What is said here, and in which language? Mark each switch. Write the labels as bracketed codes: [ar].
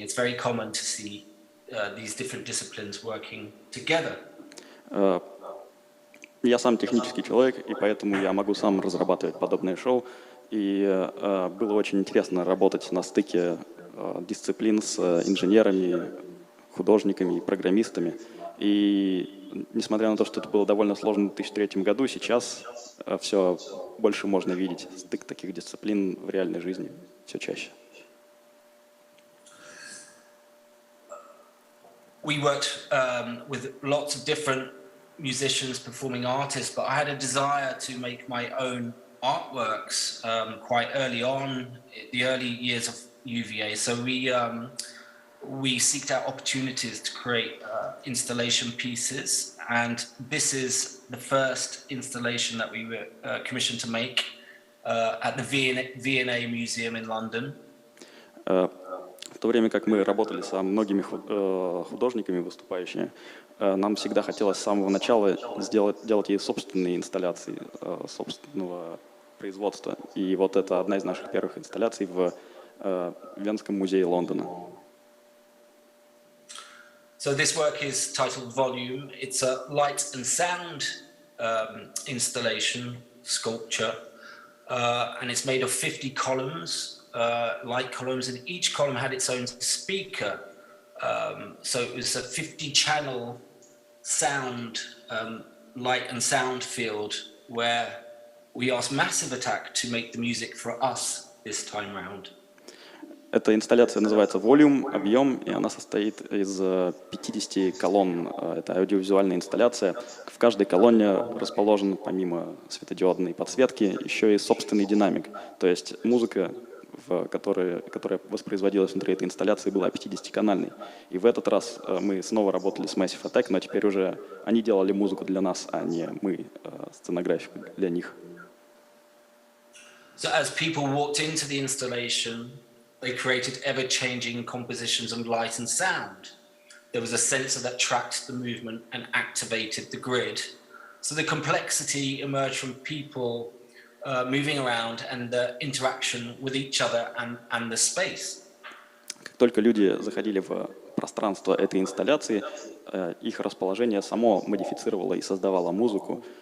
[en] It's very common to see these different disciplines working together. [ru] Я сам технический человек, и поэтому я могу сам разрабатывать подобные шоу. И было очень интересно работать на стыке дисциплин с инженерами, художниками и программистами. И несмотря на то, что это было довольно сложно в 2003 году, сейчас все больше можно видеть стык таких дисциплин в реальной жизни все чаще. [en] We worked with lots of different musicians, performing artists, but I had a desire to make my own artworks quite early on, the early years of UVA. So we seeked out opportunities to create installation pieces, and this is the first installation that we were commissioned to make at the V&A Museum in London. [ru] В то время как мы работали со многими художниками выступающими, нам всегда хотелось с самого начала делать ей собственные инсталляции, собственного производства. И вот это одна из наших первых инсталляций в Венском музее Лондона. [en] So this work is titled Volume. It's a light and sound installation, sculpture, and it's made of 50 columns. Light columns, and each column had its own speaker. So it was a 50-channel sound, light and sound field where we asked Massive Attack to make the music for us this time round. [ru] Эта инсталляция называется «Volume», объем, и она состоит из 50 колонн. Это аудиовизуальная инсталляция. В каждой колонне расположен, помимо светодиодной подсветки, еще и собственный динамик. То есть музыка, которая воспроизводилась внутри этой инсталляции, была 50-канальной. И в этот раз мы снова работали с Massive Attack, но теперь уже они делали музыку для нас, а не мы сценографику для них. [en] So as people walked into the installation, they created ever-changing compositions of light and sound. There was a sensor that tracked the movement and activated the grid. So the complexity emerged from people moving around and the interaction with each other and the space. [ru] Как только люди заходили в пространство этой инсталляции, их расположение само модифицировало и создавало музыку.